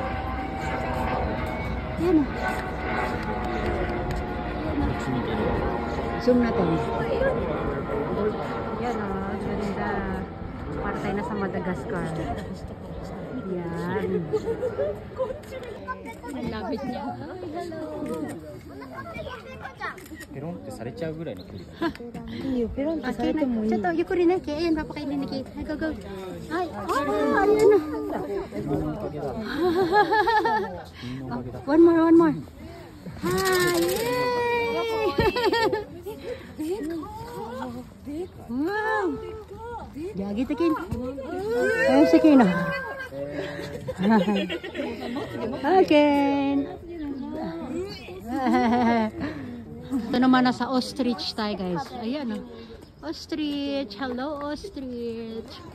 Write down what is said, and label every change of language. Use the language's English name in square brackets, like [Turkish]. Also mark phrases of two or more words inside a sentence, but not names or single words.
[Filipino] Ayan na. Zoom natin. Yan o, ganda. Para tayo na sa Madagascar. Yan. Ang lapit niya. [Japanese] Peron ってされちゃうぐらいの距離だ。いいよ、ペロンってされてもいい。ちょっとゆっくりね、 [Filipino] Kay. Ayan, papakainin ni Kay. Ay, go, go. Ay, oh, ayan na. [English] One more, one more. [Filipino] Hi, yay! Wow! Jagi takin. Ayan si Kay na. Okay. Ito naman nasa ostrich tayo guys. Ayan o. Ostrich. Hello ostrich.